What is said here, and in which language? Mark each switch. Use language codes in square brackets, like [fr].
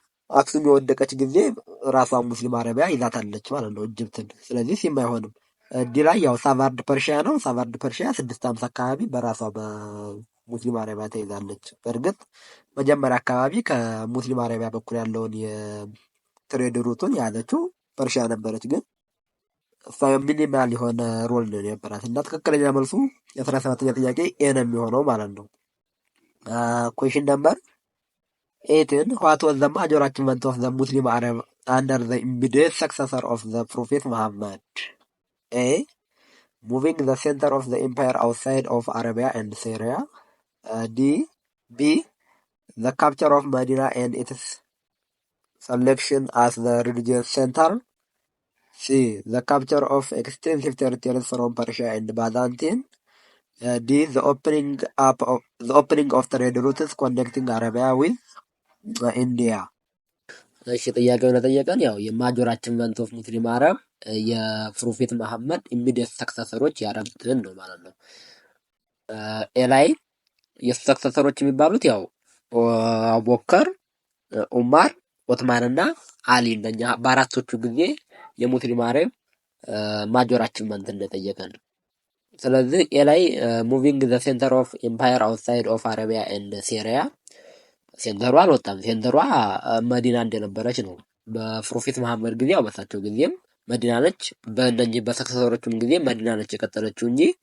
[am] አክሱም የወደቀች ጊዜ ራሷ ሙስሊም አረቢያ ይዛታለች ማለት ነው ኢጅፕትን። ስለዚህ ሲም አይሆንም። ዲ ላይ ያው ሳቫርድ ፐርሺያ ነው። ሳቫርድ ፐርሺያ 650 አካባቢ በራሷ በሙስሊም አረቢያ ተይዛለች። በእርግጥ መጀመሪያ አካባቢ ከሙስሊም አረቢያ በኩል ያለውን የትሬድ ሩቱን የያዘችው ፐርሺያ ነበረች። ግን እሷ ሚኒማል የሆነ ሮል ነው የነበራት እና ትክክለኛ መልሱ የ17ኛ ጥያቄ ኤ ነው የሚሆነው ማለት ነው። [en] ኩዌሽን ነምበር 8 ዋት ዋዝ ዘ ማጆር አቺቭመንት ኦፍ ዘ ሙስሊም አረብ under the immediate successor of the Prophet Muhammad? A. Moving the center of the empire outside of Arabia and Syria. B. The capture of Medina and its selection as the religious center. C. The capture of extensive territories from Persia and Byzantine. D. The opening of trade routes connecting Arabia with India. [am] እሺ ጥያቄው ለጠየቀን ያው የማጆራችን መንት ኦፍ ሙስሊም አረብ የፕሮፌት መሐመድ ኢሚዲየት ሰክሰሰሮች ያረጉትን ነው ማለት ነው። ኤ ላይ የሱ ሰክሰሰሮች የሚባሉት ያው አቡበከር፣ ዑመር፣ ኦትማንና አሊ እንደኛ በአራቶቹ ጊዜ የሙስሊም አረብ ማጆራችን መንት እንደጠየቀን። ስለዚህ ኤ ላይ [en] ሙቪንግ ዘ ሴንተር ኦፍ ኤምፓየር አውትሳይድ ኦፍ አረቢያ ኤንድ ሲሪያ [am] ሴንተሯ አልወጣም። ሴንተሯ መዲና እንደነበረች ነው። በፕሮፌት መሐመድ ጊዜ ያው በሳቸው ጊዜም መዲና ነች። በእነኚህ በሰክሰሰሮቹም ጊዜ መዲና ነች የቀጠለችው እንጂ